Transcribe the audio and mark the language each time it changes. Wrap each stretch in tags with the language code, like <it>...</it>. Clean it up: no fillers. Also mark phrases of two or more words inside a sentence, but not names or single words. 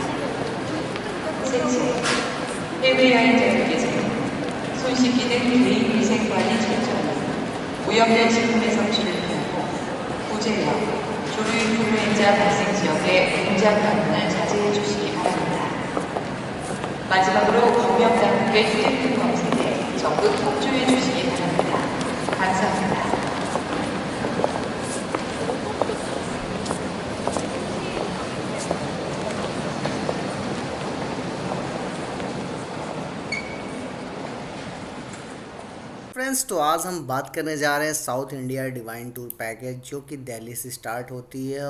<ko>셋째, 해외여행자들께서는 손 씻기 등 개인 위생관리 철저히, 오염된 식품의 섭취를 피하고 구제역, 조류인플루엔자 발생 지역의 공장 방문을 자제해 주시기 바랍니다. 마지막으로 검역당국의 휴대폰 검색에 적극 협조해 주시기 바랍니다. 감사합니다.</ko> <hi>फ्रेंड्स, तो आज हम बात करने जा रहे हैं</hi> <en>South India Divine Tour Package,</en> <hi>जो कि दिल्ली से स्टार्ट होती है।</hi>